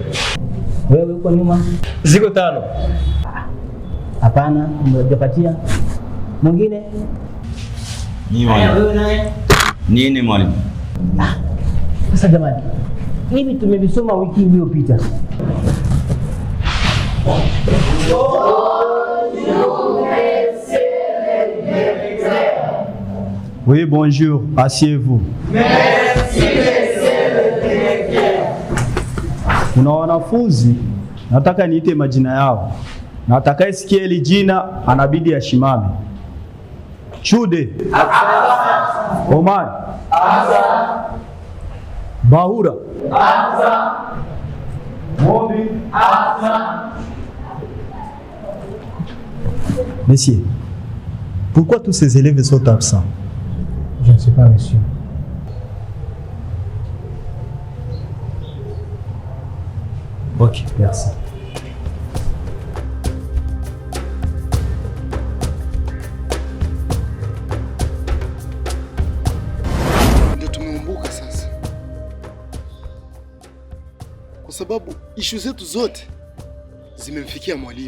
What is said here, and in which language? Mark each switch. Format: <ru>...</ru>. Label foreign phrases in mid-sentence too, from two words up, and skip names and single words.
<sw>Wewe uko nyuma? Ziko 5. Hapana, umejapatia. Mwingine? Ni mwalimu. Nini mwalimu? Sasa jamani, hivi tumevisoma wiki iliyopita.</sw> <fr>Oui, bonjour, asseyez-vous. Merci, monsieur le directeur.</fr> <sw>Kuna wanafunzi nataka niite majina yao, na atakayesikia hili jina anabidi ashimame. Chude. Asa. Omar. Asa. Bahura. Asa. Mobi. Asa.</sw> <fr>Messieurs, pourquoi tous ces élèves sont absents? Je ne sais pas, monsieur. Ok, merci.</fr> <sw>Ndio tumeumbuka sasa, kwa sababu ishu zetu zote zimemfikia mwalimu.</sw>